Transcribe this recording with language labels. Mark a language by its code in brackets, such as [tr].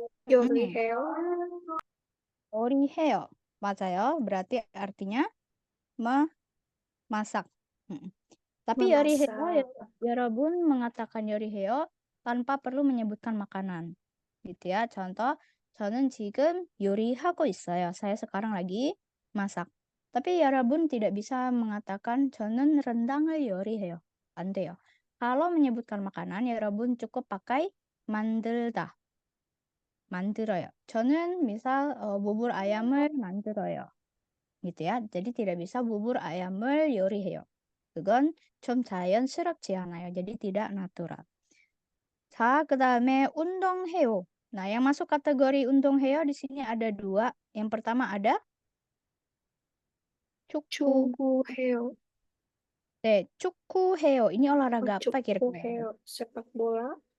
[ko] 요리해요. [id] Oriheo. 맞아요. Berarti artinya memasak. Mm. Tapi yoriheo, ya, Memasak. Yorobun mengatakan yoriheo tanpa perlu menyebutkan makanan. Gitu ya. [ko] Contoh, 저는 지금 요리하고 있어요. [id] Saya sekarang lagi masak. Tapi Yorobun tidak bisa mengatakan [ko] 저는 rendang을 요리해요. 안 돼요. [id] Kalau menyebutkan makanan, Yorobun cukup pakai 만들다. 만들어요. 저는 misal bubur ayam을 만들어요. gitu ya. Jadi tidak bisa bubur ayam을 요리해요. [ko] 그건 좀 자연스럽지 않아요. [id] jadi tidak natural. [ko] 자, 그다음에 운동해요. [id] Nah, yang masuk kategori 운동해요 di sini ada dua. Yang pertama ada 축구. [ko] 축구해요. 네, 축구해요. [id] ini olahraga apa kira-kira? 축구해요. sepak bola.